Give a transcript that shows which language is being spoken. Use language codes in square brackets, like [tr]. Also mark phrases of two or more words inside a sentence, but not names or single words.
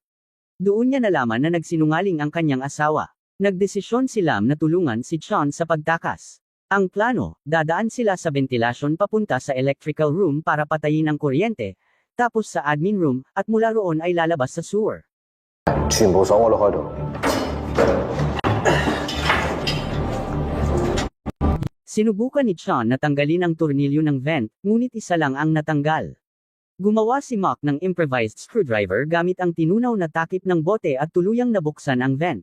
[tl] Doon niya nalaman na nagsinungaling ang kanyang asawa. Nagdesisyon si Lam na tulungan si Chon sa pagtakas. Ang plano, dadaan sila sa ventilasyon papunta sa [en] electrical room [tl] para patayin ang kuryente, tapos sa [en] admin room, [tl] at mula roon ay lalabas sa sewer. [yue] 全部鎖我落喺度。 [tl] Sinubukan ni Chon na tanggalin ang tornilyo ng vent, ngunit isa lang ang natanggal. Gumawa si Mock ng [en] improvised screwdriver [tl] gamit ang tinunaw na takip ng bote at tuluyang nabuksan ang vent.